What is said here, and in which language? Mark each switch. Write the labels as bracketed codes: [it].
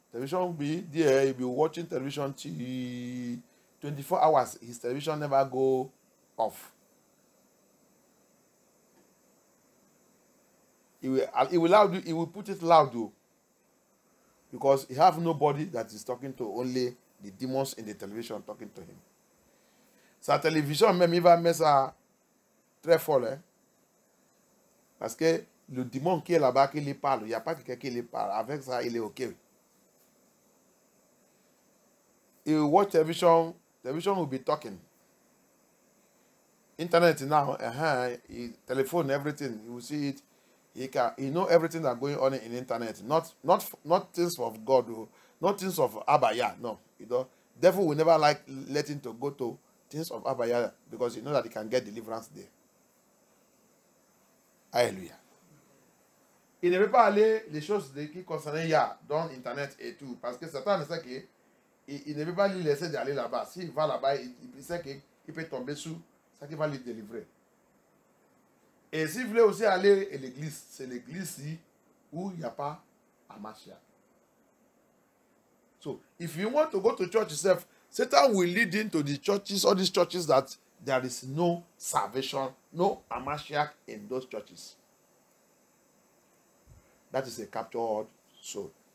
[en] Television will be there. He'll be watching television till 24 hours. His television never go off. He will put it loud though. Because he have nobody that is talking to, only the demons in the television talking to him. [fr] Sa télévision même, il va mettre ça très fort. Hein? Parce que le démon qui est là-bas, qui lui parle, il n'y a pas quelqu'un qui lui parle. Avec ça, il est OK. [en] He will watch television. Television will be talking. Internet now, telephone, everything. You will see it. He know everything that's going on in internet. Not things of God, not things of Abaya. No, devil will never let him to go to things of Abaya because he knows that he can get deliverance there. [fr] Alléluia. Il ne veut pas aller les choses qui concernent Yah dans internet et tout parce que Satan sait que il ne veut pas lui laisser d'aller là-bas. S'il va là-bas, il sait qu'il peut tomber sous ça qui va lui délivrer. Et s'il voulait aussi aller à l'église, c'est l'église où il n'y a pas Hamashiach. [en] So, if you want to go to church yourself, Satan will lead into the churches, all these churches that there is no salvation, no Hamashiach in those churches. That is a captured soul.